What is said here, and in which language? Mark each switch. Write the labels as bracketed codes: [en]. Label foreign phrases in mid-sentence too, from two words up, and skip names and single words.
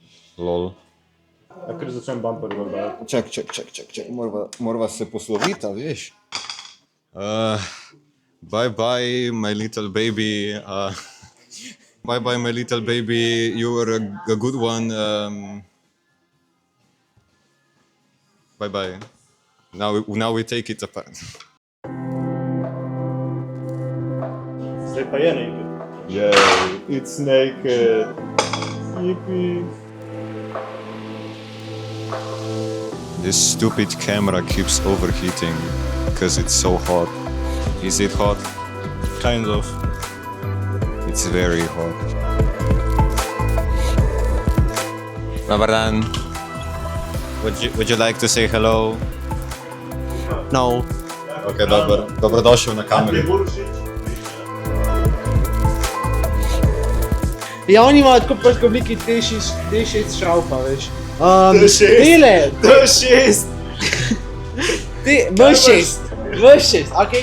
[en] Lol. [sl] Ja kar začnem bumper dodajati. Čak, morava se posloviti, a veš. [en] Bye, my little baby. Bye, my little baby. You were a good one. Bye. Now we take it apart. [sl] Zdaj pa je naked. [en] Yay, it's naked. Yippee. This stupid camera keeps overheating because it's so hot. Is it hot? Kind of. It's very hot. [hr] Dobar dan. [en] Would you like to say hello? No. [sl] Okay, dobrodošel na kameri. Ja, oni imajo tako pač obliki D6 šraupa, veš. D6. D6. V6, okej?